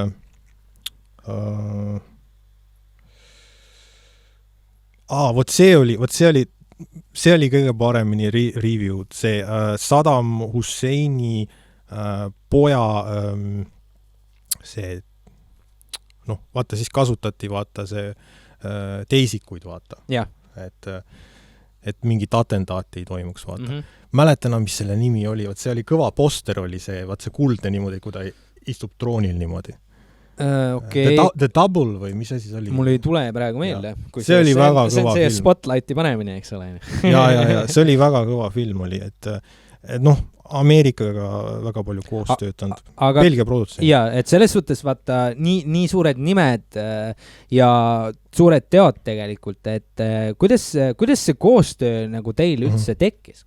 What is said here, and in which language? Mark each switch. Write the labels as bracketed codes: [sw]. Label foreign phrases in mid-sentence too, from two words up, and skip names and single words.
[et] see oli kõige paremini review'd, see Saddam Husseini poja see vaata siis kasutati see teisikuid vaata. Et mingit atentaati ei toimuks vaata. Mäletan, mis selle nimi oli, see oli kõva poster oli see, see kuldne niimoodi, kui ta istub troonil niimoodi. Okay. The Double või mis asi see oli? Mul ei tule praegu meelde. See oli väga kõva film. See on see spotlighti panemine, eks ole. Ja, see oli väga kõva film oli, et Ameerikaga väga palju koos töötanud. Belgia produtsent. Ja, et selles suhtes vaata nii suured nimed ja suured teod tegelikult, et kuidas see koostöö nagu teil üldse tekkis?